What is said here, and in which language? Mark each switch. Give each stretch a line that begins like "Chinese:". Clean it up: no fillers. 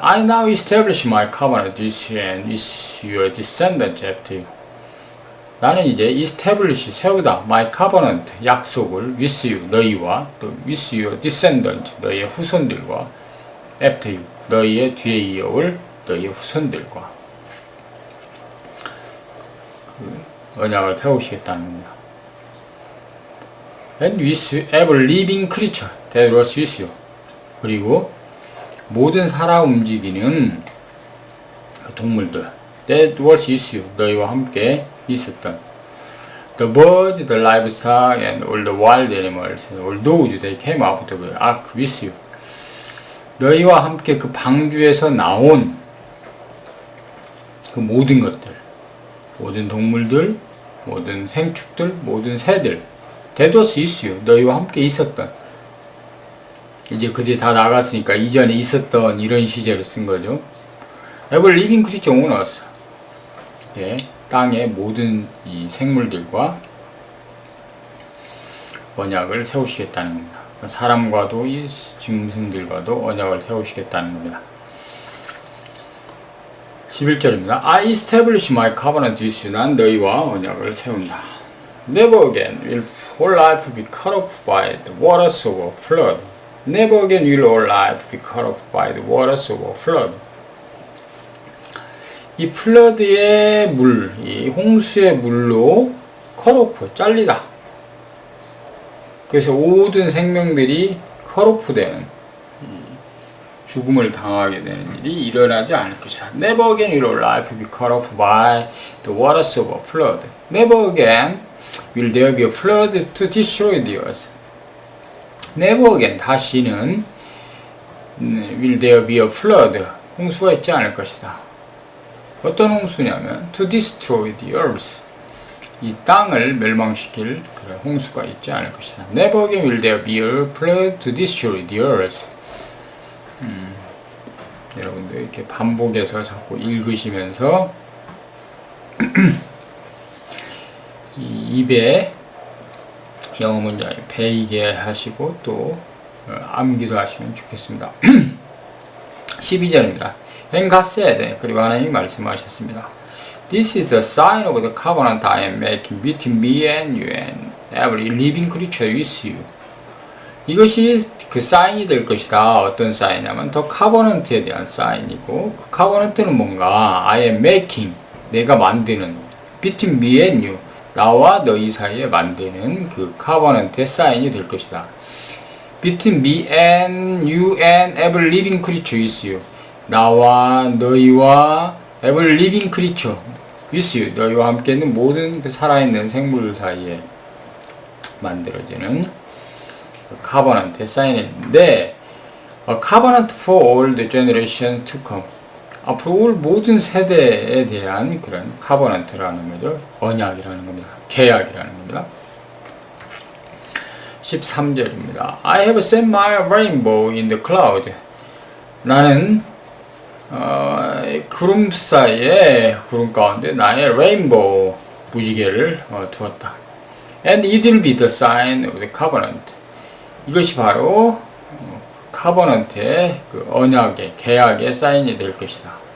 English: I now establish my covenant with you and with your descendants after you.
Korean: 나는 이제
English: establish,
Korean: 세우다,
English: my covenant,
Korean: 약속을
English: with you,
Korean: 너희와, 또
English: with your descendants,
Korean: 너희의 후손들과,
English: after you,
Korean: 너희의 뒤에 이어올 너희의 후손들과 언약을 세우시겠다는 겁니다.
English: And with every living creature that was with you.
Korean: 그리고 모든 살아 움직이는 동물들
English: that was with you.
Korean: 너희와 함께 있었던
English: the birds, the livestock, and all the wild animals, all those that came out of the ark with you.
Korean: 너희와 함께 그 방주에서 나온 그 모든 것들, 모든 동물들, 모든 생축들, 모든 새들,
English: that was with you.
Korean: 너희와 함께 있었던. 이제 그들이 다 나갔으니까 이전에 있었던 이런 시제를 쓴 거죠.
English: Every living creature on us.
Korean: 예, 땅의 모든 이 생물들과 언약을 세우시겠다는 겁니다. 사람과도 이 짐승들과도 언약을 세우시겠다는 겁니다. 11절입니다.
English: I establish my covenant with you.
Korean: 난 너희와 언약을 세운다.
English: Never again will all life be cut off by the waters of a flood. Never again will all life be cut off by the waters of a flood.
Korean: 이 플러드의 물, 이 홍수의 물로
English: cut off,
Korean: 잘리다. 그래서 모든 생명들이
English: cut off
Korean: 되는, 죽음을 당하게 되는 일이 일어나지 않을 것이다.
English: Never again will all life be cut off by the waters of a flood. Never again will there be a flood to destroy the earth. Never again,
Korean: 다시는
English: will there be a flood,
Korean: 홍수가 있지 않을 것이다. 어떤 홍수냐면
English: to destroy the earth,
Korean: 이 땅을 멸망시킬 그런 홍수가 있지 않을 것이다.
English: Never again will there be a flood to destroy the earth.
Korean: 여러분들 이렇게 반복해서 자꾸 읽으시면서 이 입에 영어 문장에 배이게 하시고 또 암기도 하시면 좋겠습니다. 12절입니다.
English: And God said,
Korean: 그리고 하나님이 말씀하셨습니다.
English: This is the sign of the covenant I am making between me and you and every living creature with you.
Korean: 이것이 그 사인이 될 것이다. 어떤 사인이냐면 더 카버넌트에 대한 사인이고, 그 카버넌트는 뭔가
English: I am making,
Korean: 내가 만드는,
English: between me and you,
Korean: 나와 너희 사이에 만드는 그 카버넌트의 사인이 될 것이다.
English: Between me and you and every living creature with you.
Korean: 나와 너희와
English: every living creature with you.
Korean: 너희와 함께 있는 모든 그 살아있는 생물 사이에 만들어지는 카버넌트의 사인인데,
English: a covenant for all the generations to come.
Korean: 앞으로 올 모든 세대에 대한 그런 카버넌트라는 거죠. 언약이라는 겁니다. 계약이라는 겁니다. 13절입니다.
English: I have set my rainbow in the cloud.
Korean: 나는 구름 사이에, 구름 가운데 나의 레인보우 무지개를 두었다.
English: And it will be the sign of the covenant.
Korean: 이것이 바로 카버넌트의 그 언약의, 계약의 사인이 될 것이다.